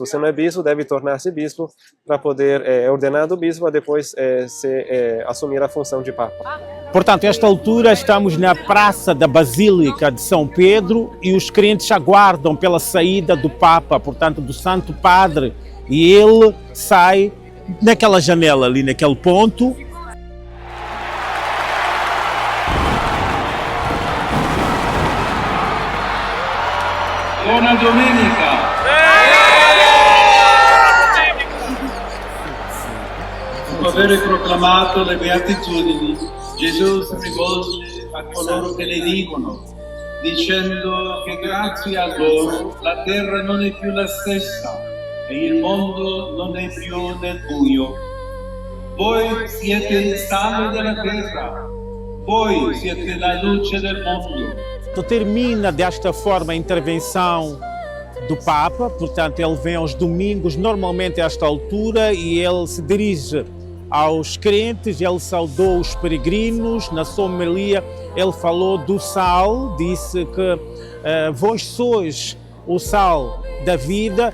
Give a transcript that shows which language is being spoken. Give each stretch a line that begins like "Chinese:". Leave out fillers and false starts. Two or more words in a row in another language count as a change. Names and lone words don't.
Portuguese: Se não é bispo, deve tornar-se bispo para poder, ordenado bispo, a depois assumir a função de Papa. Portanto, a esta altura estamos na Praça da Basílica de São Pedro e os crentes aguardam pela saída do Papa, portanto, do Santo Padre, e ele sai naquela janela ali, naquele ponto.
Italian: Buona domenica! Dopo aver proclamato le beatitudini, Gesù si rivolge a coloro che le dicono, dicendo che grazie a loro la terra non è più la stessa e il mondo non è più nel buio. Voi siete il sale della terra, voi siete la luce del mondo.
Portuguese: Termina desta forma a intervenção do Papa, portanto ele vem aos domingos, normalmente a esta altura, e ele se dirige aos crentes, ele saudou os peregrinos, na sua homilia ele falou do sal, disse que vós sois o sal da vida.